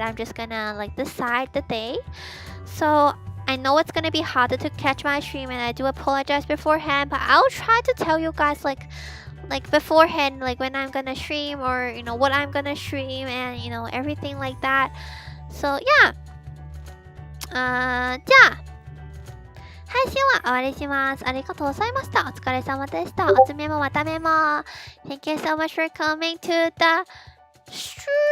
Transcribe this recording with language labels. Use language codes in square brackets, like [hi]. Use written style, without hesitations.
[en] I'm just gonna like decide the day. So I know it's gonna be harder to catch my stream, and I do apologize beforehand, but I'll try to tell you guys like beforehand, like when I'm gonna stream, or you know what I'm gonna stream, and you know everything like that. So yeah. [ja] じゃあ配信は終わりします。ありがとうございました。お疲れ様でした。おつめもまたメモ。 [en] Thank you so much for coming to the stream.